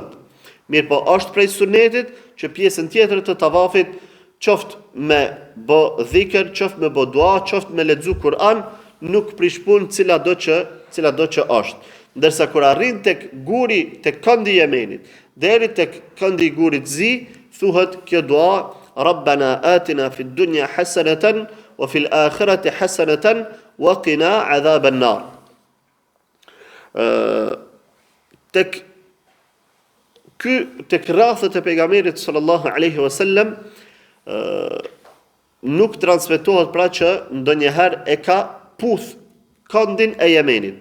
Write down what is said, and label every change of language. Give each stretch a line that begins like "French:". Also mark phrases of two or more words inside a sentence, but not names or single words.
Albanian: Mirë po është prej sunetit që pjesën tjetër të tavafit qoftë me bë dhikr, qoftë me bë dua, qoftë me lexu Kur'an, nuk prishpun cila do që është. Ndërsa kur arrin tek guri, tek këndi i Yemenit, deri tek këndi i gurit zi, thuhet kjo dua
Arabic: ربنا آتنا في الدنيا حسنة وفي الآخرة حسنة وقنا عذاب النار.
Albanian: Tek rrathët e pejgamberit
Arabic: صلى الله عليه وسلم
Albanian: nuk transmetohet pra që ndonjëherë e ka puth këndin e Yemenit.